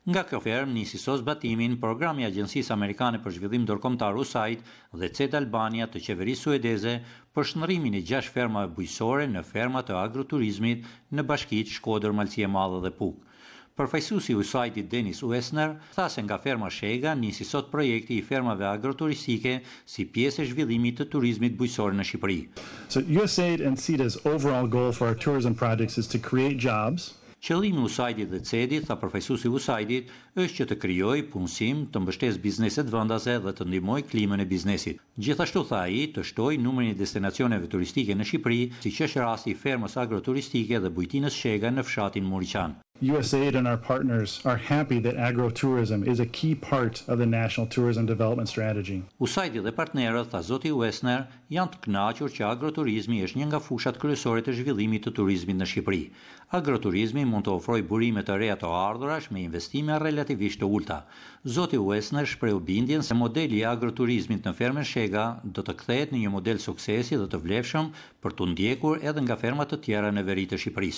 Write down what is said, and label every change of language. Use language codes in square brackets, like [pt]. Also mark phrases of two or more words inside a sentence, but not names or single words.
[sq] Nga kjo fermë nisi sot zbatimin programi i Agjencisë Amerikane për Zhvillim Ndërkombëtar USAID dhe CED Albania të qeverisë suedeze për shndërrimin e 6 fermave bujqësore në ferma të agroturizmit në bashkitë Shkodër, Malësi e Madhe dhe Puk. Përfaqësuesi i USAID-it Dennis Wessner tha se nga ferma Shega nisi sot projekti i fermave agroturistike si pjesë e zhvillimit të turizmit bujqësor në Shqipëri. [en] So USAID and CEDA's overall goal for our tourism projects is to create jobs. [sq] Qëllimi i USAID-it dhe CED-it, tha përfaqësuesi i USAID-it, është që të krijojë punësim, të mbështesë bizneset vendase dhe të ndihmojë klimën e biznesit. Gjithashtu tha ai, të shtojë numrin e destinacioneve turistike në Shqipëri, siç është rasti i fermës agroturistike dhe bujtinës Shega në fshatin Muriqan. [en] USAID and our partners are happy that agro-tourism is a key part of the National Tourism Development Strategy. [sq] USAID dhe partnerët, tha zoti Wessner, janë të kënaqur që agroturizmi është një nga fushat kryesore të zhvillimit të turizmit në Shqipëri. Agroturizmi mund të ofrojë burime të reja të ardhurash me investime relativisht të ulta. Zoti Wessner shprehu bindjen se modeli i agroturizmit në fermën Shega do të kthehet në një model suksesi dhe të vlefshëm për të ndjekur edhe nga ferma të tjera në veri të Shqipërisë.